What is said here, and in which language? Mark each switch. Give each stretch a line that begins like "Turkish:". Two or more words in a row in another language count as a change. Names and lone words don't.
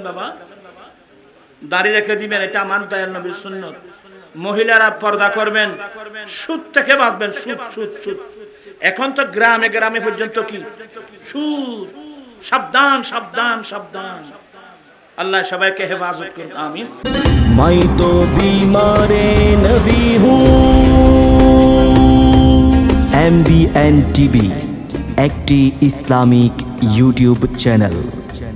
Bangla: বাবা, দাড়ি রেখে দিবেন, এটা আমার দয়াল নবীর সুন্নত। মহিলারা পর্দা করবেন, সুদ থেকে বাঁচবেন। সুদ সুদ সুদ, এখন তো গ্রামে গ্রামে পর্যন্ত কি সুদ। সাবধান সাবধান সাবধান। अल्लाह সবাইকে হেফাজত করুন, আমিন।
Hindi: मैं तो बीमारे नबी हूँ।
Bangla: MBN TV একটি ইসলামিক ইউটিউব চ্যানেল।